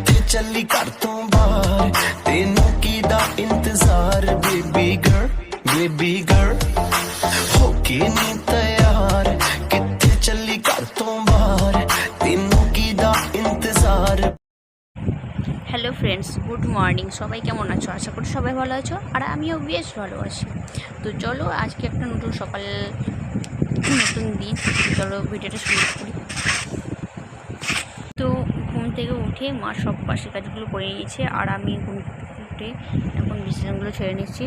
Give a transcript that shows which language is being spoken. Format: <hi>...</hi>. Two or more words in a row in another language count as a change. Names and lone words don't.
<pa>ਚੱਲੀ ਘਰ ਤੋਂ ਬਾਹਰ ਤੈਨੂੰ ਕੀਦਾ ਇੰਤਜ਼ਾਰ</pa> <en>baby girl</en> <pa>ਹੋ ਕੇ ਨੀ ਤਿਆਰ ਕਿੱਥੇ ਚੱਲੀ ਘਰ ਤੋਂ ਬਾਹਰ ਤੈਨੂੰ ਕੀਦਾ इंतजार।</pa> <en>Hello friends, good morning.</en> <bn>সবাই কেমন আছো? আশা করি সবাই ভালো আছো, আর আমিও বেশ ভালো আছি। তো চলো আজকে একটা নতুন সকাল, নতুন দিন, চলো ভিডিওটা শুরু করি। তো ঘুম থেকে উঠে মা সব বাসি কাজগুলো করে নিয়েছে, আর আমি ঘুম থেকে উঠে এখন বিছানাগুলো ছেড়ে নিচ্ছি।</bn>